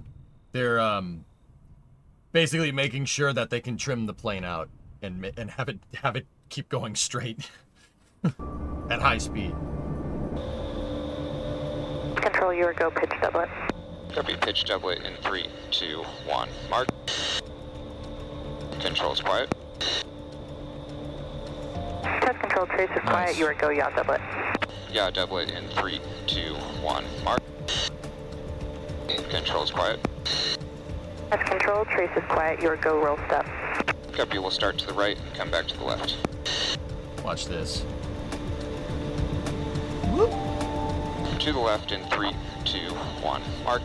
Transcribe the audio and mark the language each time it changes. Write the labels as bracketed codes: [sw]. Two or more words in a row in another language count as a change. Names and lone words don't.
[en] They're basically making sure that they can trim the plane out and have it keep going straight at high speed. Control, you are go pitch doublet. Copy, pitch doublet in 3, 2, 1. Mark. Control's quiet. Test control, trace is quiet. You are go yaw doublet. Yaw doublet in 3, 2, 1. Mark. Control's quiet. Test control, trace is quiet. You are go roll step. Copy, we'll start to the right and come back to the left. Watch this. Whoop. To the left in 3, 2, 1. Mark.